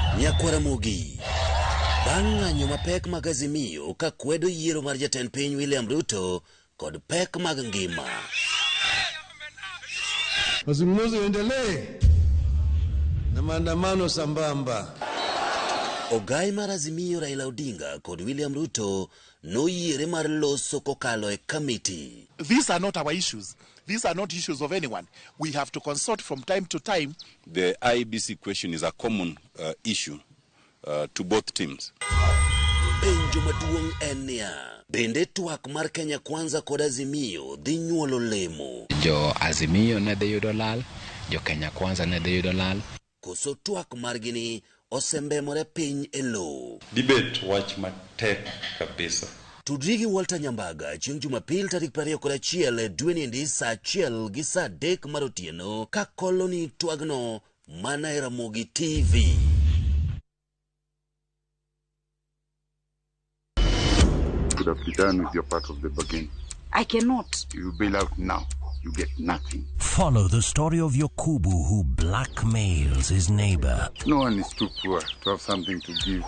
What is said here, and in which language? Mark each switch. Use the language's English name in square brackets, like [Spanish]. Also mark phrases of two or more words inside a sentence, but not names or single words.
[Luo (Kenya and Tanzania)] Nyakwa Ramogi. Bang' ng'anyo mapek mag Azimio ka kwedo yiero mar jatend piny William Ruto kod pek mag ngima. [Swahili] Mazungumzo endelee na maandamano sambamba. [Luo (Kenya and Tanzania)] Ogai mar Azimio Raila Odinga kod William Ruto noyiere mar loso kokalo e committee. [English] These are not our issues. These are not issues of anyone. We have to consult from time to time. The IBC question is a common issue to both teams. [Luo (Kenya and Tanzania)] Penjo maduong' en niya, bende twak mar Kenya Kwanza kod Azimio dhi nyuolo lemo. Jo Azimio ne dhi yudo lal, jo Kenya Kwanza ne dhi yudo lal. Koso twak margi ni osembemore piny e lo. Debate wach matek kabisa. Tudri gi Walter Nyambaga chieng' Jumapil tarik 21 dweni ndi saa 1 gi saa 3 mar otieno ka koloni twagno mana e Ramogi TV. [English] Could have been done with your part of the bargain. I cannot. You bail out now. You get nothing. Follow the story of Yokubu who blackmails his neighbor. No one is too poor to have something to give.